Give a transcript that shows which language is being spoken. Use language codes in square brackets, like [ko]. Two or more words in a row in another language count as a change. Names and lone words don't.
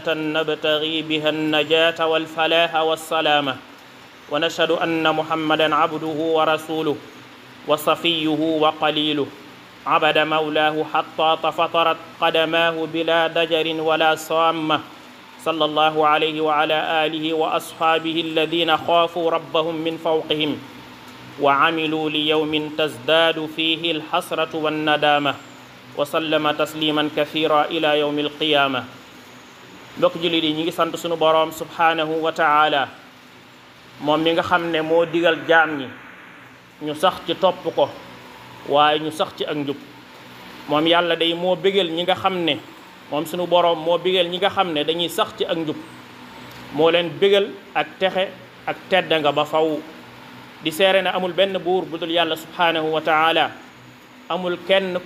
[ar] نبتغي بها النجاة والفلاح والسلامة ونشهد أن محمدا عبده ورسوله وصفيه وقليله عبد مولاه حتى تفطرت قدماه بلا دجر ولا صامة صلى الله عليه وعلى آله وأصحابه الذين خافوا ربهم من فوقهم وعملوا ليوم تزداد فيه الحسرة والندامة وسلم تسليما كثيرا إلى يوم القيامة [wo] mbokk jullit yi ñi ngi sant sunu boroom [ar] سبحانه وتعالى [wo] moom mi nga xam ne moo digal jaam ñi ñu sax ci topp ko waaye ñu sax ci ak njub moom yàlla day moo bégal ñi nga xam ne moom sunu boroom moo bégal ñi nga xam ne dañuy sax ci ak njub moo leen bégal ak texe ak tedda nga ba faw di seere ne amul benn buur bu dul yàlla [ar] سبحانه وتعالى [wo] amul kenn ku